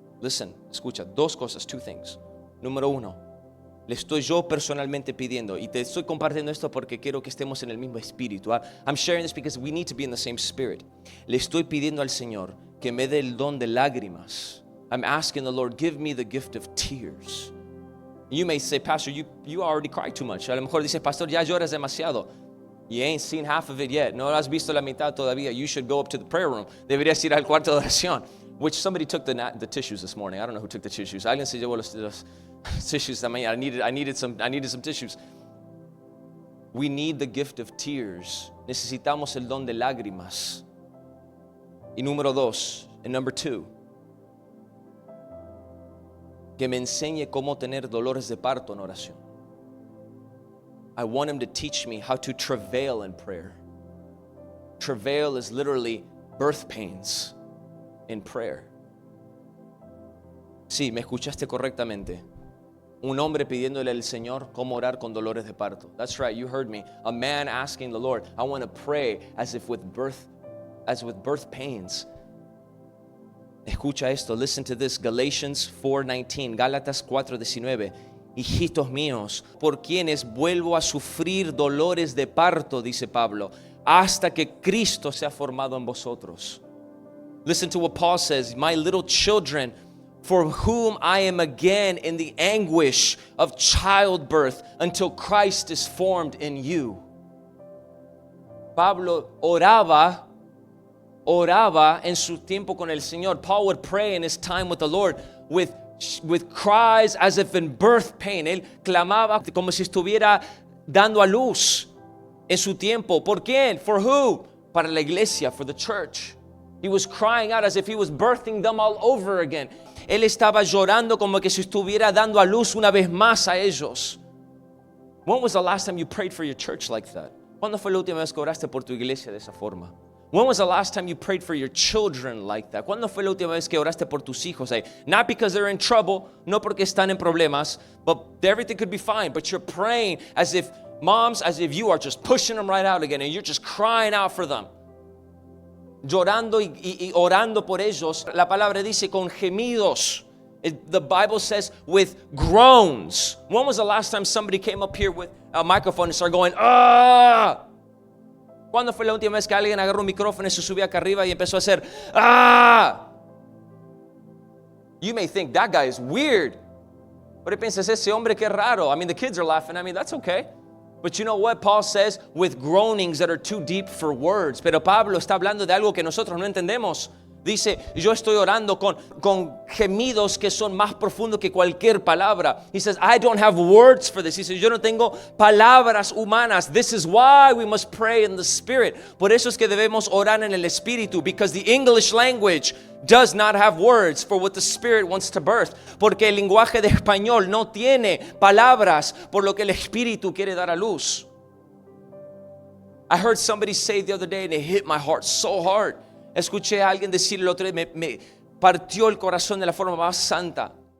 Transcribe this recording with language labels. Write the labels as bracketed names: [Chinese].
[English] Listen, [Spanish] escucha, dos cosas, [English] two things. [Spanish] Número uno, le estoy yo personalmente pidiendo, y te estoy compartiendo esto porque quiero que estemos en el mismo espíritu. [English] I'm sharing this because we need to be in the same spirit. [Spanish] Le estoy pidiendo al Señor que me dé el don de lágrimas. [English] I'm asking the Lord, give me the gift of tears. You may say, Pastor, you already cry too much. [Spanish] A lo mejor dices, Pastor, ya lloras demasiado. [English] You ain't seen half of it yet. [Spanish] No has visto la mitad todavía. [English] You should go up to the prayer room. [Spanish] Deberías ir al cuarto de oración. [English] Which somebody took the tissues this morning. I don't know who took the tissues. [Spanish] Alguien se llevó los tissues esta mañana. [English] I needed some tissues. We need the gift of tears. [Spanish] Necesitamos el don de lágrimas. Y número dos, [English] and number two, [Spanish] que me enseñe cómo tener dolores de parto en oración. [English] I want Him to teach me how to travail in prayer. Travail is literally birth pains in prayer. [Spanish] Sí, me escuchaste correctamente. Un hombre pidiéndole al Señor cómo orar con dolores de parto. [English] That's right, you heard me. A man asking the Lord, I want to pray as with birth pains. [Spanish] Escucha esto, [English] listen to this, Galatians 4:19, Gálatas 4:19. [Spanish] Hijitos míos, por quienes vuelvo a sufrir dolores de parto, dice Pablo, hasta que Cristo sea formado en vosotros. [English] Listen to what Paul says, my little children, for whom I am again in the anguish of childbirth until Christ is formed in you. [Spanish] Pablo oraba en su tiempo con el Señor. [English] Paul would pray in his time with the Lord with cries as if in birth pain. [Spanish] Él clamaba como si estuviera dando a luz en su tiempo. ¿Por quién? [English] For who? [Spanish] Para la iglesia, [English] for the church. He was crying out as if he was birthing them all over again. [Spanish] Él estaba llorando como que si estuviera dando a luz una vez más a ellos. [English] When was the last time you prayed for your church like that? [Spanish] ¿Cuándo fue la última vez que oraste por tu iglesia de esa forma? [English] When was the last time you prayed for your children like that? [Spanish] ¿Cuándo fue la última vez que oraste por tus hijos? [English] Not because they're in trouble, [Spanish] no porque están en problemas, [English] but everything could be fine, but you're praying as if, moms, as if you are just pushing them right out again and you're just crying out for them. [Spanish] Llorando y orando por ellos. La palabra dice con gemidos. [English] The Bible says with groans. When was the last time somebody came up here with a microphone and started going, ah? [Spanish] ¿Cuándo fue la última vez que alguien agarró un micrófono y se subió acá arriba y empezó a hacer, ah? [English] You may think that guy is weird. [Spanish] Pero piensas, ese hombre que raro. [English] I mean, the kids are laughing. I mean, that's okay. But you know what? Paul says, with groanings that are too deep for words. [Spanish] Pero Pablo está hablando de algo que nosotros no entendemos. Dice, yo estoy orando con gemidos que son más profundos que cualquier palabra. [English] He says, I don't have words for this. He says, [Spanish] yo no tengo palabras humanas. [English] This is why we must pray in the Spirit. [Spanish] Por eso es que debemos orar en el Espíritu. [English] Because the English language does not have words for what the Spirit wants to birth. [Spanish] Porque el lenguaje de español no tiene palabras por lo que el Espíritu quiere dar a luz. [English] I heard somebody say the other day and it hit my heart so hard. [Spanish] Escuché a alguien decir el otro día, me partió el corazón de la forma más santa.